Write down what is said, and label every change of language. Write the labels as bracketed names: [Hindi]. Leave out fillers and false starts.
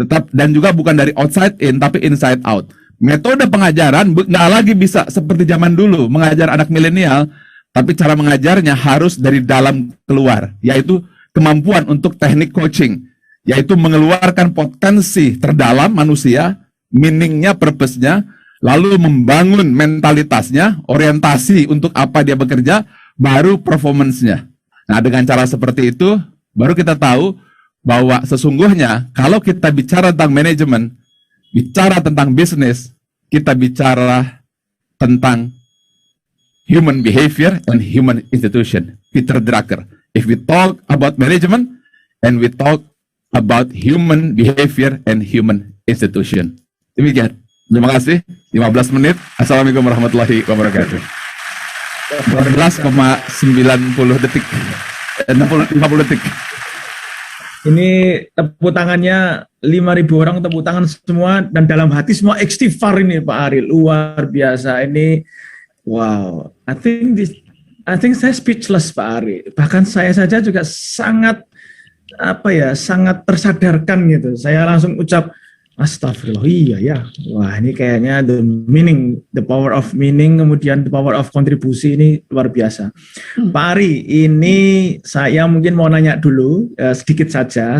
[Indonesian] Dan juga bukan dari [English] outside in, [Indonesian] tapi [English] inside out. [Indonesian] Metode pengajaran nggak lagi bisa seperti zaman dulu, mengajar anak milenial, tapi cara mengajarnya harus dari dalam keluar, yaitu kemampuan untuk teknik coaching, yaitu mengeluarkan potensi terdalam manusia, meaning-nya, purpose-nya, lalu membangun mentalitasnya, orientasi untuk apa dia bekerja, baru performance-nya. Nah, dengan cara seperti itu, baru kita tahu bahwa sesungguhnya kalau kita bicara tentang manajemen, bicara tentang bisnis, kita bicara tentang [English] human behavior and human institution. [Indonesian] Peter Drucker. [English] If we talk about management and we talk about human behavior and human institution. [Indonesian] Demikian. Terima kasih. 15 menit. [Arabic] Assalamualaikum warahmatullahi wabarakatuh. [Indonesian] 14,90 detik. 50 detik. Ini tepuk tangannya 5.000 orang tepuk tangan semua dan dalam hati semua istighfar ini Pak Ari, luar biasa ini. [English] Wow, I think [Indonesian] saya [English] speechless Pak Ari. [Indonesian] Bahkan saya saja juga sangat sangat tersadarkan gitu. Saya langsung ucap astagfirullah, iya ya. Wah, ini kayaknya [English] the power of meaning, [Indonesian] kemudian [English] the power of [Indonesian] kontribusi ini luar biasa. Pak Ari, ini saya mungkin mau nanya dulu sedikit saja.